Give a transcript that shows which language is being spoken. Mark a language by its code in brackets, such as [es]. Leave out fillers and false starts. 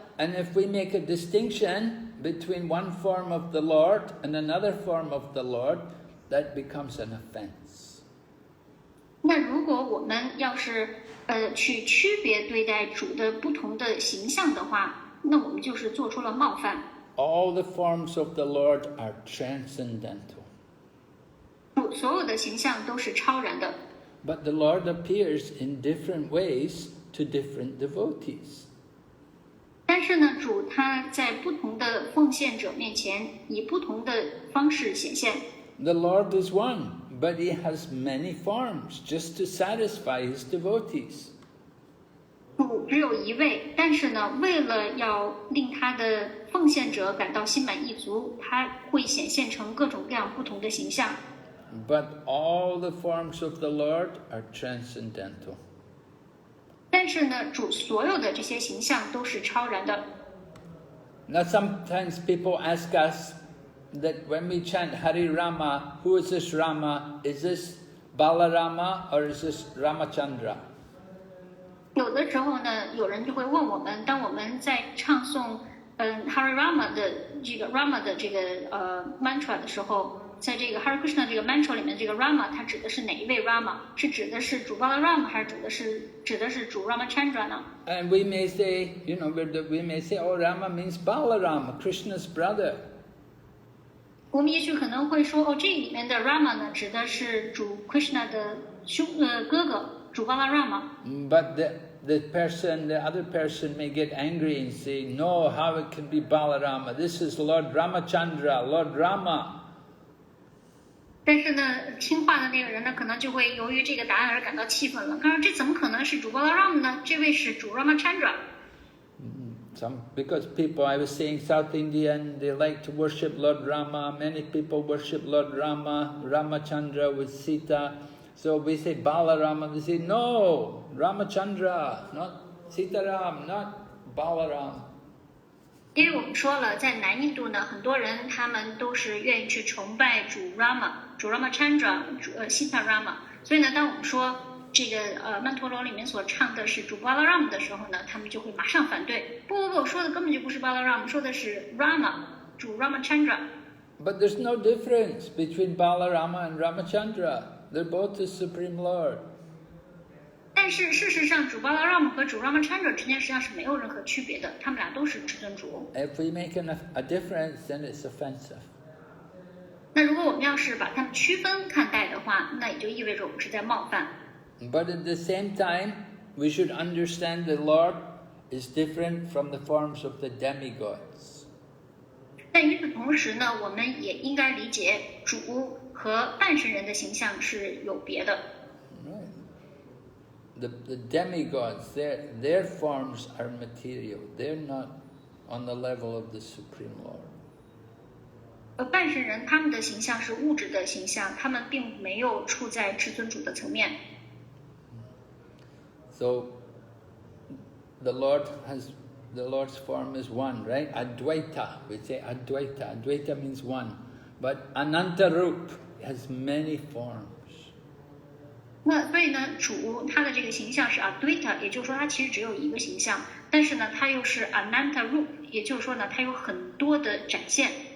[en] And if we make a distinction between one form of the Lord and another form of the Lord, that becomes an offense. [zh] 那如果我们要是去区别对待主的不同的形象的话，那我们就是做出了冒犯。 [en] All the forms of the Lord are transcendental. [zh] 主所有的形象都是超然的。 [en] But the Lord appears in different ways to different devotees. [zh] 但是呢，主他在不同的奉献者面前，以不同的方式显现。 [en] The Lord is one, but he has many forms just to satisfy his devotees. [zh] 主只有一位，但是呢，为了要令他的奉献者感到心满意足，他会显现成各种各样不同的形象。 [en] But all the forms of the Lord are transcendental. [zh] 但是呢，主所有的这些形象都是超然的。 [en] Now sometimes people ask us that when we chant Hari Rama, who is this Rama? Is this Balarama or is this Ramachandra? [zh] 有的时候呢，有人就会问我们，当我们在唱诵Hari Rama 的这个 Rama 的这个mantra 的时候，在这个 Hare Krishna 这个 mantra 里面，这个 Rama 它指的是哪一位 Rama？是指的是主 Balarama 还是指的是主 Ramachandra 呢？ [en] And we may say, you know, we may say, oh, Rama means Balarama, Krishna's brother. [zh] 我们也许可能会说，哦，这里面的 Rama 呢，指的是主 Krishna 的哥哥，主 Balarama。 [en] But the other person may get angry and say, no, how it can be Balarama? This is Lord Ramachandra, Lord Rama. [zh] 但是呢，听话的那个人呢，可能就会由于这个答案而感到气愤了。他说：“这怎么可能是主 Balarama 呢？这位是主 Ramachandra。” [en] Because people, I was saying South Indian, they like to worship Lord Rama. Many people worship Lord Rama, Ramachandra with Sita. So we say Balarama, they say, no, Ramachandra, not Sitaram, not Balaram. [zh] 因为我们说了，在南印度呢，很多人他们都是愿意去崇拜主 Rama、主 Ramachandra、Sita Rama。所以呢，当我们说这个曼陀罗里面所唱的是主 Balaram 的时候呢，他们就会马上反对。不，说的根本就不是 Balaram， 说的是 Rama， 主 Ramachandra。 [en] But there's no difference between Balarama and Ramachandra. They're both the Supreme Lord. [zh] 但是事实上，主 Balarama 和主 Ramachandra 之间实际上是没有任何区别的，他们俩都是至尊主。 [en] If we make a difference, then it's offensive. [zh] 那如果我们要是把他们区分看待的话，那也就意味着我们是在冒犯。 [en] But at the same time, we should understand the Lord is different from the forms of the demigods. [zh] 但与此同时呢，我们也应该理解主和半神人的形象是有别的。 [en] The demigods, their forms are material. They're not on the level of the Supreme Lord. [zh] 半神人他们的形象是物质的形象，他们并没有处在至尊主的层面。 [en] So the Lord has the Lord's form is one, right? Advaita, we say Advaita. Advaita means one. But Ananta Rup has many forms. [zh] 那所以呢，主他的这个形象是 Advaita， 也就是说他其实只有一个形象，但是呢，他又是 Ananta Rup， 也就是说呢，他有很多的展现。